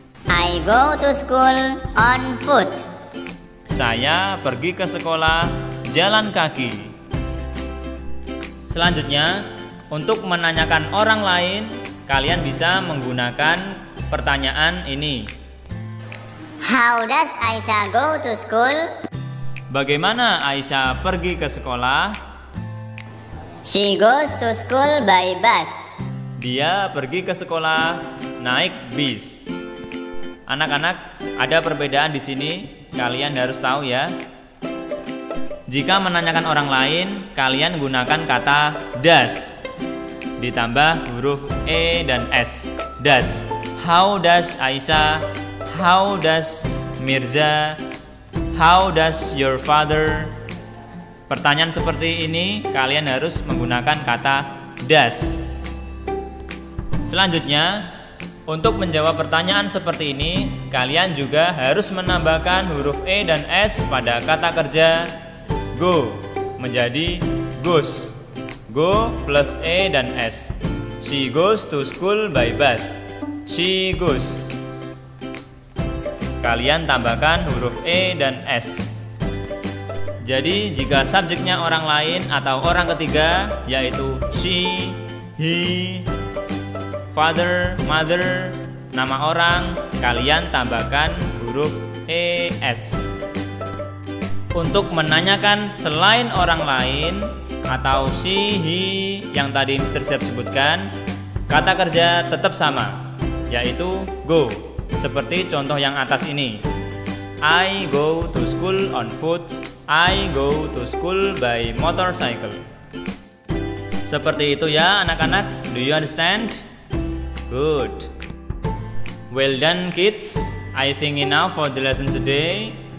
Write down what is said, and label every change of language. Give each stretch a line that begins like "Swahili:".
English: I go to school on foot.
Indonesian: Saya pergi ke sekolah jalan kaki. Selanjutnya, untuk menanyakan orang lain, kalian bisa menggunakan pertanyaan ini.
English: How does Aisyah go to school?
Indonesian: Bagaimana Aisyah pergi ke sekolah?
English: She goes to school by bus.
Indonesian: Dia pergi ke sekolah naik bis. Anak-anak, ada perbedaan di sini, kalian harus tahu ya. Jika menanyakan orang lain, kalian gunakan kata does. ditambah huruf E dan S. Does.
English: How does Aisyah? How does Mirza? How does your father?
Indonesian: Pertanyaan seperti ini kalian harus menggunakan kata does. Selanjutnya, untuk menjawab pertanyaan seperti ini, kalian juga harus menambahkan huruf E dan S pada kata kerja go menjadi goes. Go plus E dan S.
English: She goes to school by bus. She goes.
Indonesian: Kalian tambahkan huruf E dan S. Jadi jika subjeknya orang lain atau orang ketiga, yaitu she, he, father, mother, nama orang, kalian tambahkan huruf ES. Untuk menanyakan selain orang lain atau she, he yang tadi Mr. Siap sebutkan, kata kerja tetap sama, yaitu go, seperti contoh yang atas ini.
English: I go to school on foot. I go to school by motorcycle.
Indonesian: Seperti itu ya anak-anak,
English: do you understand? Good. Well done kids. I think enough for the lesson today.